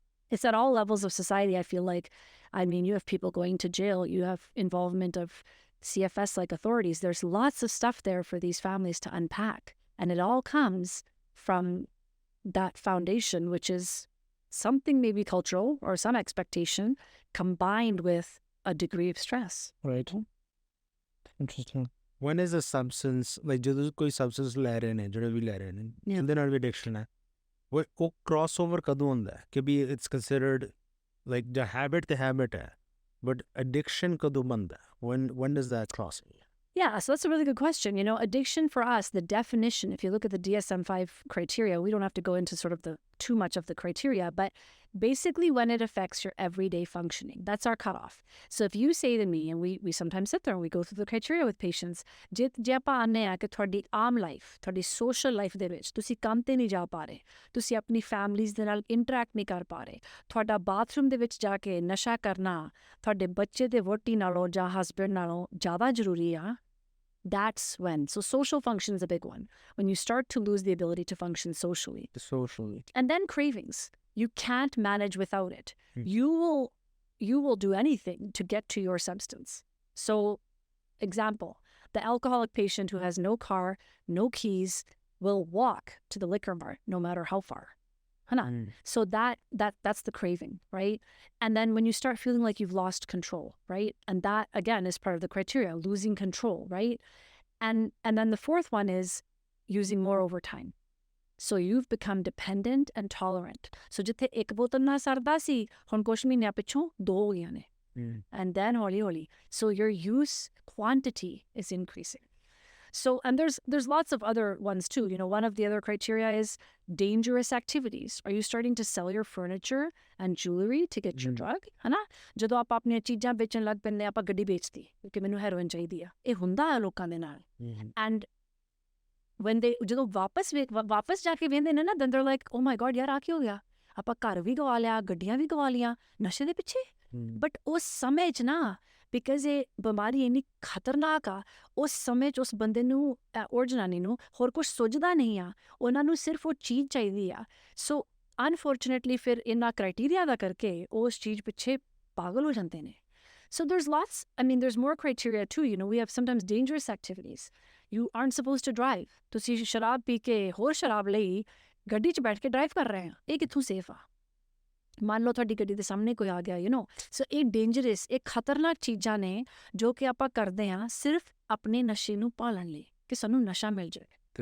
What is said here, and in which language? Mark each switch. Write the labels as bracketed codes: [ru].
[en] It's at all levels of society, I feel like. I mean, you have people going to jail, you have involvement of CFS-like authorities. There's lots of stuff there for these families to unpack. And it all comes from that foundation, which is something maybe cultural or some expectation combined with a degree of stress. Right. Interesting. When is a substance, like [pa] ਜਦੋਂ ਕੋਈ substance ਲੈ ਰਹੇ ਨੇ, ਜਿਹੜੇ ਵੀ ਲੈ ਰਹੇ ਨੇ, ਉਹਦੇ ਨਾਲ ਵੀ addiction ਹੈ, ਉਹ crossover ਕਦੋਂ ਹੁੰਦਾ ਹੈ? ਕਿ ਵੀ [en] it's considered like the habit [pa] ਹੈ, but addiction ਕਦੋਂ ਬਣਦਾ ਹੈ? [en] When does that cross? Yeah, so that's a really good question. Addiction for us, the definition, if you look at the DSM-5 criteria, we don't have to go into sort of too much of the criteria, but basically when it affects your everyday functioning, that's our cutoff. So if you say to me, and we sometimes sit there and we go through the criteria with patients, [pa] ਜੇ ਆਪਾਂ ਆਨੇ ਆ ਕਿ ਤੁਹਾਡੀ ਆਮ life, ਤੁਹਾਡੀ social life ਦੇ ਵਿੱਚ ਤੁਸੀਂ ਕੰਮ ਤੇ ਨਹੀਂ ਜਾ ਪਾ ਰਹੇ, ਤੁਸੀਂ ਆਪਣੀ ਫੈਮਲੀਜ਼ ਦੇ ਨਾਲ ਇੰਟਰੈਕਟ ਨਹੀਂ ਕਰ ਪਾ ਰਹੇ, ਤੁਹਾਡਾ ਬਾਥਰੂਮ ਦੇ ਵਿੱਚ ਜਾ ਕੇ ਨਸ਼ਾ ਕਰਨਾ ਤੁਹਾਡੇ ਬੱਚੇ ਦੇ ਵੋਟੀ ਨਾਲੋਂ ਜਾਂ ਹਸਬੈਂਡ ਨਾਲੋਂ ਜ਼ਿਆਦਾ ਜ਼ਰੂਰੀ ਆ, [en] that's when. So social function is a big one. When you start to lose the ability to function socially. And then cravings. You can't manage without it. You will do anything to get to your substance. So, example, the alcoholic patient who has no car, no keys, will walk to the liquor mart no matter how far. So that's the craving, right? And then when you start feeling like you've lost control, right? And that again is part of the criteria, losing control, right? And then the fourth one is using more over time. So you've become dependent and tolerant. [pa] So ਜਿੱਥੇ ਇੱਕ ਬੋਤਲ ਨਾਲ ਸਰਦਾ ਸੀ, ਹੁਣ ਕੁਝ ਮਹੀਨਿਆਂ ਪਿੱਛੋਂ 2 ਹੋ ਗਈਆਂ ਨੇ. [en] And then holi. So your use quantity is increasing. So, and there's lots of other ones too. One of the other criteria is dangerous activities. Are you starting to sell your furniture and jewelry to get your drug? [pa] ਹਨਾ? ਜਦੋਂ ਆਪਾਂ ਆਪਣੀਆਂ ਚੀਜ਼ਾਂ ਵੇਚਣ ਲੱਗ ਪੈਂਦੇ ਆਪਾਂ ਗੱਡੀ ਵੇਚਦੀ ਕਿਉਂਕਿ ਮੈਨੂੰ ਹੈਰੋਇਨ ਚਾਹੀਦੀ ਆ, ਇਹ ਹੁੰਦਾ ਹੈ ਲੋਕਾਂ ਦੇ ਨਾਲ. [en] And when they [pa] ਜਦੋਂ ਵਾਪਸ ਜਾ ਕੇ ਵੇਂਦੇ ਨੇ ਨਾ, [en] then they're like, oh my god, [pa] ਯਾਰ ਆ ਕੀ ਹੋ ਗਿਆ, ਆਪਾਂ ਘਰ ਵੀ ਗਵਾ ਲਿਆ, ਗੱਡੀਆਂ ਵੀ ਗਵਾ ਲੀਆਂ ਨਸ਼ੇ ਦੇ ਪਿੱਛੇ. ਬਟ ਉਸ ਸਮੇਂ 'ਚ ਨਾ, ਬਿਕਾਜ਼ ਇਹ ਬਿਮਾਰੀ ਇੰਨੀ ਖਤਰਨਾਕ ਆ, ਉਸ ਸਮੇਂ 'ਚ ਉਸ ਬੰਦੇ ਨੂੰ ਔਰ ਜਨਾਨੀ ਨੂੰ ਹੋਰ ਕੁਛ ਸੁੱਝਦਾ ਨਹੀਂ ਆ, ਉਹਨਾਂ ਨੂੰ ਸਿਰਫ ਉਹ ਚੀਜ਼ ਚਾਹੀਦੀ ਆ. ਸੋ ਅਨਫੋਰਚੂਨੇਟਲੀ ਫਿਰ ਇਹਨਾਂ ਕ੍ਰਾਈਟੀਰੀਆ ਦਾ ਕਰਕੇ ਉਸ ਚੀਜ਼ ਪਿੱਛੇ ਪਾਗਲ ਹੋ ਜਾਂਦੇ ਨੇ. [en] So there's there's more criteria too. We have sometimes dangerous activities. You aren't supposed to drive. [pa] ਤੁਸੀਂ ਸ਼ਰਾਬ ਪੀ ਕੇ ਹੋਰ ਸ਼ਰਾਬ ਲਈ ਗੱਡੀ 'ਚ ਬੈਠ ਕੇ ਡਰਾਈਵ ਕਰ ਰਹੇ ਆ, ਇਹ ਕਿੱਥੋਂ ਸੇਫ ਆ? ਮੰਨ ਲਓ ਤੁਹਾਡੀ ਗੱਡੀ ਦੇ ਸਾਹਮਣੇ ਕੋਈ ਆ ਗਿਆ, ਸੋ ਇਹ ਡੇਂਜਰਸ, ਇਹ ਖਤਰਨਾਕ ਚੀਜ਼ਾਂ ਨੇ ਜੋ ਕਿ ਆਪਾਂ ਕਰਦੇ ਹਾਂ ਸਿਰਫ ਆਪਣੇ ਨਸ਼ੇ ਨੂੰ ਪਾਲਣ ਲਈ, ਕਿ ਸਾਨੂੰ ਨਸ਼ਾ ਮਿਲ ਜਾਵੇ.